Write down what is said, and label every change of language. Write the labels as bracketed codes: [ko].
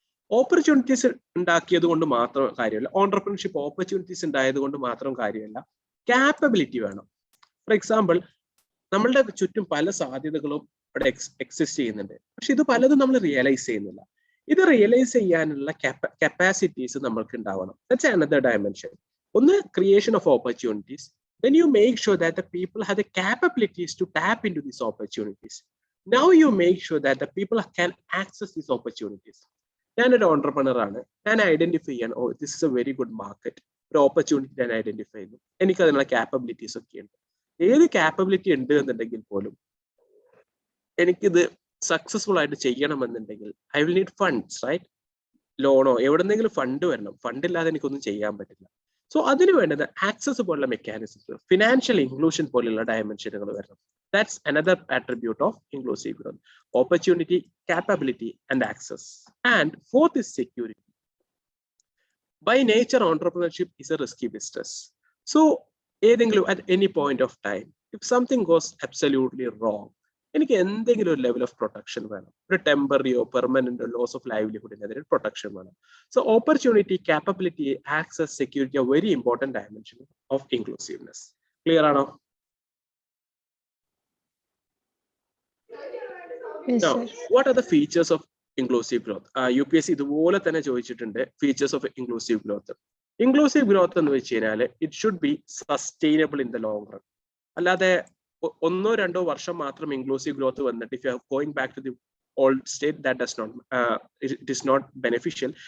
[ml] Opportunities ഉണ്ടാക്കിയത് കൊണ്ട് മാത്രം കാര്യമല്ല, ഓൺടർപ്രണർഷിപ്പ് ഓപ്പർച്യൂണിറ്റീസ് ഉണ്ടായത് കൊണ്ട് മാത്രം കാര്യമല്ല, ക്യാപ്പബിലിറ്റി വേണം. ഫോർ എക്സാമ്പിൾ, നമ്മളുടെ ചുറ്റും പല സാധ്യതകളും ഇവിടെ എക്സിസ്റ്റ് ചെയ്യുന്നുണ്ട്, പക്ഷെ ഇത് പലതും നമ്മൾ റിയലൈസ് ചെയ്യുന്നില്ല. ഇത് റിയലൈസ് ചെയ്യാനുള്ള കപ്പാസിറ്റീസ് നമ്മൾക്ക് ഉണ്ടാവണം. [en] That's another dimension. ഒന്ന്, creation of opportunities. Then you make sure that the people have the capabilities to tap into these opportunities. Now you make sure that the people can access these opportunities. [ml] ഞാനൊരു entrepreneur ആണ്, ഞാൻ identify ചെയ്യാൻ, [en] oh this is a very good market, [ml] ഒരു opportunity ഞാൻ identify ചെയ്യുന്നു, എനിക്ക് അതിനുള്ള capabilities ഒക്കെ ഉണ്ട്. ഏത് ക്യാപ്പബിലിറ്റി ഉണ്ട് എന്നുണ്ടെങ്കിൽ പോലും എനിക്കിത് സക്സസ്ഫുൾ ആയിട്ട് ചെയ്യണമെന്നുണ്ടെങ്കിൽ [en] I will need funds, right? [ml] ലോണോ എവിടെന്നെങ്കിലും ഫണ്ട് വരണം. ഫണ്ട് ഇല്ലാതെ എനിക്കൊന്നും ചെയ്യാൻ പറ്റില്ല. സോ അതിന് വേണ്ടത് ആക്സസ് പോലുള്ള മെക്കാനിസംസ്, ഫിനാൻഷ്യൽ ഇൻക്ലൂഷൻ പോലുള്ള ഡയമെൻഷനുകൾ വരണം. [en] That's another attribute of inclusive growth. Opportunity, capability and access. And fourth is security. By nature, entrepreneurship is a risky business. So at any point of time, if something goes absolutely wrong, [ml] എനിക്ക് എന്തെങ്കിലും ഒരു level of protection വേണം. ഒരു ടെമ്പററിയോ പെർമനന്റോ loss of ലൈവ്ലിഹുഡിനെതിരെ protection വേണം. [en] So opportunity, capability, access, security are very important dimension of inclusiveness. [ml] Clear ആണോ? [en] Now, what are the features of inclusive growth? [ml] UPSC ഇതുപോലെ തന്നെ ചോദിച്ചിട്ടുണ്ട്, features of inclusive growth. Inclusive growth എന്ന് വെച്ച് കഴിഞ്ഞാൽ [en] It should be sustainable in the long run. [ml] അല്ലാതെ 1-2 വർഷം മാത്രം ഇൻക്ലൂസീവ് ഗ്രോത്ത് വന്നിട്ട് [en] If you are going back to the old state, that does not, it is not beneficial.